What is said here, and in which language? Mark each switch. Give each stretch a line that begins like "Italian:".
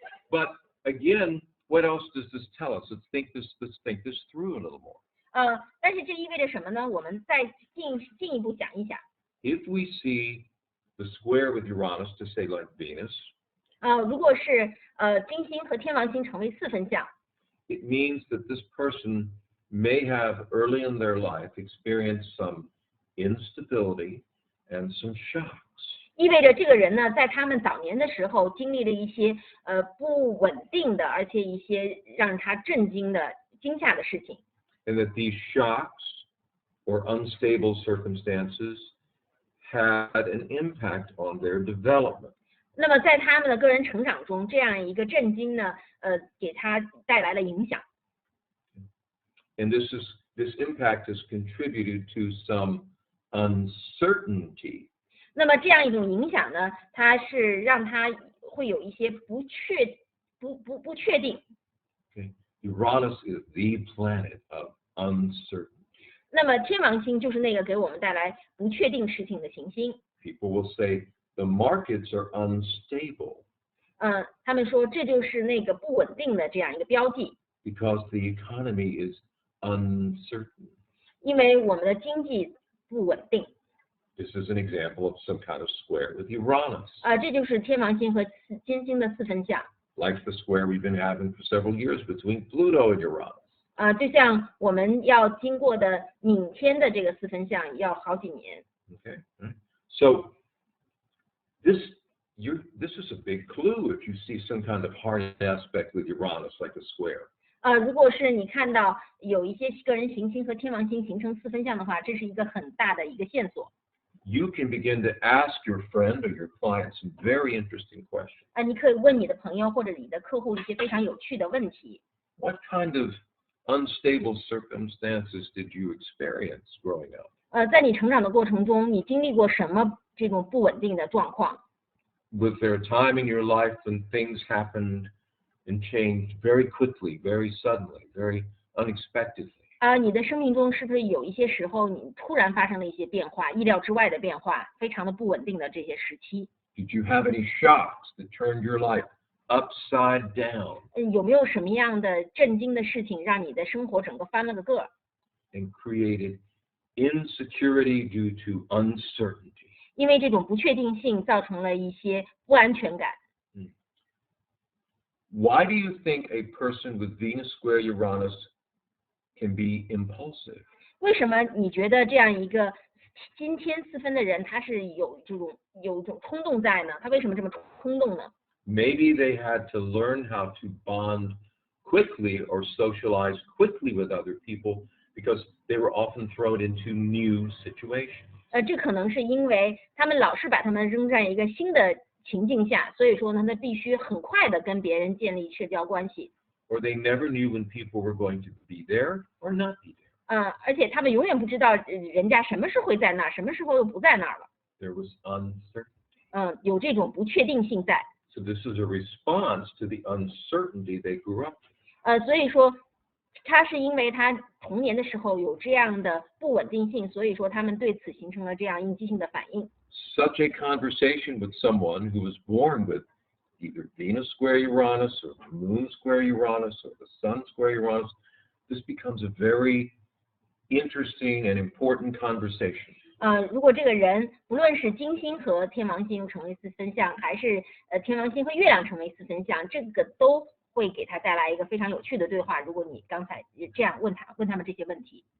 English: But again, what else does this tell us? Let's think this through a little more.
Chinese: 但是这意味着什么呢？我们再进一步想一想。
English: If we see the square with Uranus, to say like Venus,
Chinese: 如果是金星和天王星成为4分相，
English: it means that this person may have early in their life experienced some instability and some shocks.
Chinese: 意味着这个人呢，在他们早年的时候经历了一些不稳定的，而且一些让他震惊的、惊吓的事情。
English: And that these shocks or unstable circumstances had an impact on their development.
Chinese: 那么在他们的个人成长中，这样一个震惊呢，给他带来了影响。
English: And this impact has contributed to some uncertainty.
Chinese: 那么这样一种影响呢，它是让他会有一些不确定。
English: Okay. Uranus is the planet of uncertainty.
Chinese: 那么天王星就是那个给我们带来不确定事情的行星。
English: People will say the markets are unstable.
Chinese: 他们说这就是那个不稳定的这样一个标记。
English: Because the economy is uncertain.
Chinese: 因为我们的经济不稳定。
English: This is an example of some kind of square with Uranus.
Chinese: 这就是天王星和金星的4分相。
English: Like the square we've been having for several years between Pluto and Uranus.
Chinese: 就像我们要经过的冥天的这个4分相要好几年。
English: Okay. So this is a big clue if you see some kind of hard aspect with Uranus, like a square.
Chinese: 如果是你看到有一些个人行星和天王星形成4分相的话，这是一个很大的一个线索。
English: You can begin to ask your friend or your client some very interesting questions.
Chinese: 你可以问你的朋友或者你的客户一些非常有趣的问题。
English: What kind of unstable circumstances did you experience growing up?
Chinese: 在你成长的过程中，你经历过什么这种不稳定的状况？
English: Was there a time in your life when things happened and changed very quickly, very suddenly, very unexpectedly?
Chinese: 你的生命中是不是有一些时候你突然发生了一些变化，意料之外的变化，非常的不稳定的这些时期？
English: Did you have any shocks that turned your life upside down?
Chinese: 有没有什么样的震惊的事情让你的生活整个翻了个个？
English: And created insecurity due to uncertainty.
Chinese: 因为这种不确定性造成了一些不安全感。
English: Why do you think a person with Venus square Uranus can be impulsive?
Chinese: 为什么你觉得这样一个金天4分的人，他是有一种冲动在呢？他为什么这么冲动呢？
English: Maybe they had to learn how to bond quickly or socialize quickly with other people because they were often thrown into new situations.
Chinese: 这可能是因为他们老是把他们扔在一个新的情境下，所以说呢，他必须很快的跟别人建立社交关系。
English: Or they never knew when people were going to be there or not be there.
Chinese: 而且他们永远不知道人家什么时候会在那儿，什么时候又不在那儿了。
English: There was uncertainty.
Chinese: 有这种不确定性在。
English: So this is a response to the uncertainty they grew up with.
Chinese: 所以说，他是因为他童年的时候有这样的不稳定性，所以说他们对此形成了这样应激性的反应。
English: Such a conversation with someone who was born with either Venus square Uranus or Moon square Uranus or the Sun square Uranus, this becomes a very interesting and important conversation.
Chinese: 如果这个人不论是金星和天王星又成为四分相，还是天王星和月亮成为四分相，这个都会给他带来一个非常有趣的对话。如果你刚才这样问他们这些问题。